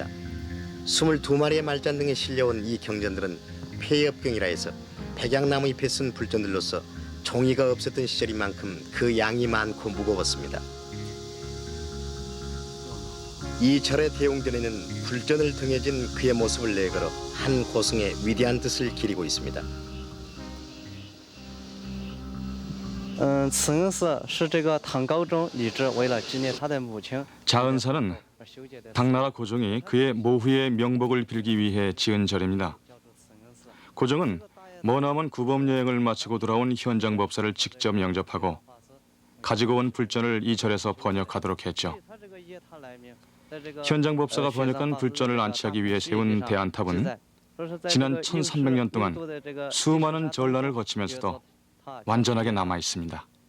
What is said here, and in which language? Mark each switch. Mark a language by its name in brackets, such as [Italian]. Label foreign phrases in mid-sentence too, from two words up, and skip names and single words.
[Korean] 22마리의 말잔등에 실려온 이 경전들은 폐엽경이라 해서 백양나무 잎에 쓴 불전들로서 종이가 없었던 시절인 만큼 그 양이 많고 무거웠습니다. 이 절의 대웅전에는 불전을 등에 진 그의 모습을 내걸어 한 고승의 위대한 뜻을 기리고 있습니다. [Chinese] 此恩寺是这个唐高宗李治为了纪念他的母亲 [Korean] 자은사는 당나라 고종이 그의 모후의 명복을 빌기 위해 지은 절입니다. 고종은 머나먼 구범 여행을 마치고 돌아온 현장 법사를 직접 영접하고 가지고 온 불전을 이 절에서 번역하도록 했죠. 현장 법사가 번역한 불전을 안치하기 위해 세운 대안탑은 지난 1300년 동안 수많은 전란을 거치면서도 완전하게 남아 있습니다.